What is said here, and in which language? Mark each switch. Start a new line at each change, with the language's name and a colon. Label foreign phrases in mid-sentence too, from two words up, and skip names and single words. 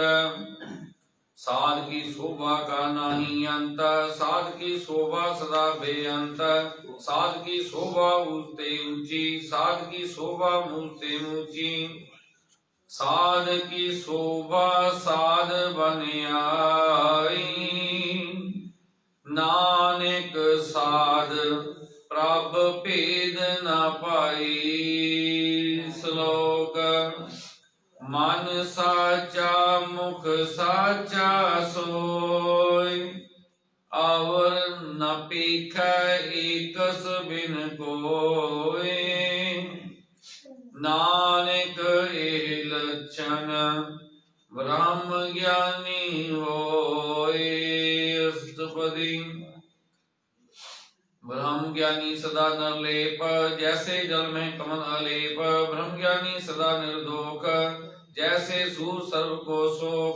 Punjabi: ਸਾਧ ਕੀ ਸ਼ੋਭਾ ਕਾ ਨਾਹੀ ਅੰਤ, ਸਾਧ ਕੀ ਸ਼ੋਭਾ ਸਦਾ ਬੇਅੰਤ। ਸਾਧ ਕੀ ਸ਼ੋਭਾ ਊਂਚੇ ਊਂਚੀ, ਸਾਧ ਕੀ ਸ਼ੋਭਾ ਮੂਰਤੇ ਊਂਚੀ। ਸਾਧ ਕੀ ਸ਼ੋਭਾ ਸਾਧ ਬਨ ਆਈ, ਨਾਨਕ ਸਾਧ ਪ੍ਰਭ ਭੇਦ ਨ ਪਾਈ। ਸ਼ਲੋਕ ਮਨ ਸਾਚਾ ਮੁਖ ਸਾਚਾ ਸੋਇ, ਅਵਰ ਨ ਪੀਖੈ ਏਕਸ ਬਿਨ ਕੋਇ। ਨਾਨਕ ਏਹ ਲਖਣ ਬ੍ਰਹਮ ਗਿਆਨੀ ਹੋਇ। ਅਸਟਪਦੀ ਬ੍ਰਹਮ ਗਿਆਨੀ ਸਦਾ ਨਿਰਲੇਪ, ਜੈਸੇ ਜਲ ਮੇਂ ਕਮਲ ਅਲੇਪ। ਬ੍ਰਹਮ ਗਿਆਨੀ ਸਦਾ ਨਿਰਦੋਸ਼, ਜੈਸੇ ਸੂਰ ਸਰਵ ਕੋ ਸ਼ੋਕ।